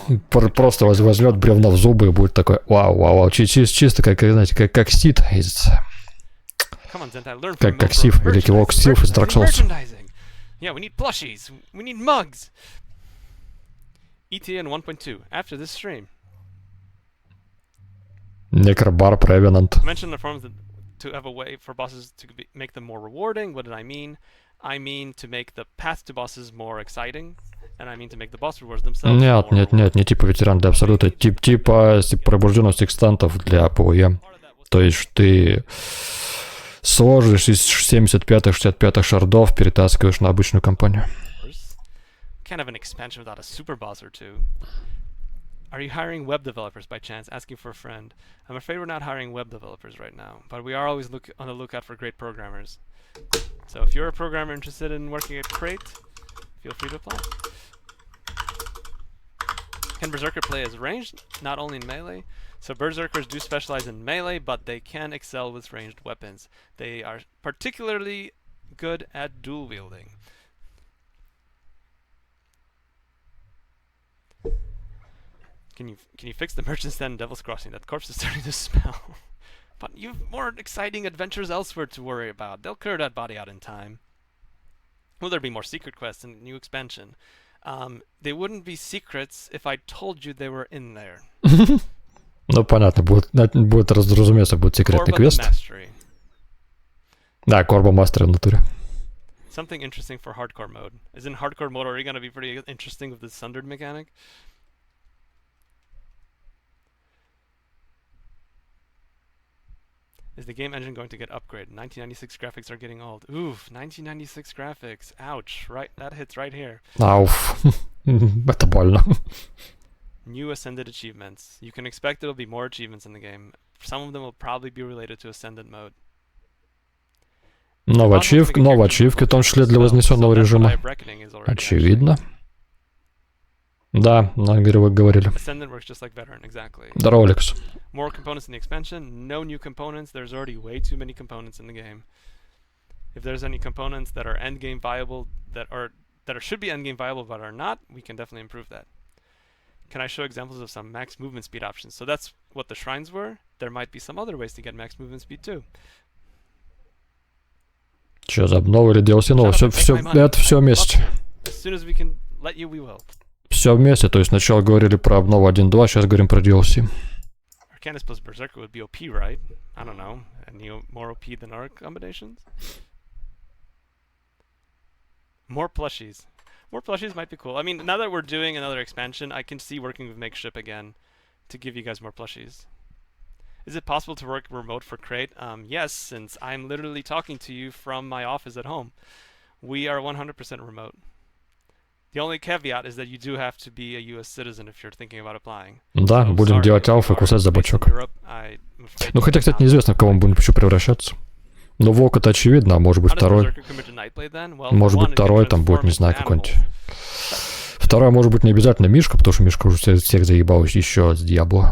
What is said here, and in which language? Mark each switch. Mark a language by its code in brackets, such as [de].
[ru] Просто возьмет бревно в зубы и будет такой, вау, чисто как, знаете, как Сид из... Как Сив, великий волк Сив из Dark Souls. [en] Yeah, we need plushies, we need mugs. ETA in 1.2, after this stream. Necrobar Prevenant. Mention the forums to have a way for bosses to make them more rewarding. What did I mean? I mean to make the path to bosses more exciting. And I mean to make the boss rewards themselves. [ru] Нет, не типа ветеран для абсолюта, типа пробужденность экстантов для ПВЕ. То есть ты сложишь из 75-65 шардов, перетаскиваешь на обычную кампанию. [en] Can't have an expansion without a super boss or two. Are you hiring web developers by chance? Asking for a friend. I'm afraid we're not hiring web developers right now, but we are always on the lookout for great programmers. So if you're a programmer interested in working at Crate, feel free to apply. Can Berserker play as ranged? Not only in melee. So Berserkers do specialize in melee, but they can excel with ranged weapons. They are particularly good at dual wielding. Can you fix the merchant stand in Devil's Crossing? That corpse is starting to smell. But you've more exciting adventures elsewhere to worry about. They'll clear that body out in time. Will there be more secret quests in the new expansion? They wouldn't be secrets if I told you they were in there. [ru] Ну, понятно, будет, разумеется, будет секретный квест. Да, Корба Мастер в натуре. [en] Something interesting for hardcore mode. Isn't hardcore mode already gonna be pretty interesting with the sundered mechanic? Is the game engine going to get upgraded? 1996 graphics are getting old. Oof, 1996 graphics. Ouch, right, that hits right here. [ru] Ауф, это больно. [en] New Ascended achievements. You can expect there will be more achievements in the game. Some of them will probably be related to Ascended mode. [ru] Новые ачивки, в том числе для вознесенного режима. Очевидно. Да, на игре вы говорили. [en] Ascended works just like Veteran, exactly. [ru] Здорово, Алекс. [en] More components in the expansion. No new components. There's already way too many components in the game. If there's any components that are endgame viable, that should be endgame viable but are not, we can definitely improve that. Can I show examples of some max movement speed options? So that's what the shrines were. There might be some other ways to get max movement speed too. [ru] Что за новый или DLC? Ну, это все вместе. [en] As soon as we can let you, we will. [ru] Все вместе, то есть сначала говорили про обнову 1.2, сейчас говорим про DLC. [en] Arcanus plus Berserker would be OP, right? I don't know. Any more OP than our combinations? More plushies. More plushies might be cool. I mean, now that we're doing another expansion, I can see working with Makeship again to give you guys more plushies. Is it possible to work remote for Crate? Yes, since I'm literally talking to you from my office at home. We are 100% remote. The only caveat is that you do have to be a US citizen if you're thinking about applying. [ru] Да, so, будем делать алфа и кусать за бочок. Ну, хотя, кстати, неизвестно, в кого мы будем еще превращаться. Но Волк это очевидно, а может быть второй. Может быть второй там будет, не знаю, какой-нибудь. Второй может быть не обязательно Мишка, потому что Мишка уже всех заебал еще с Диабло.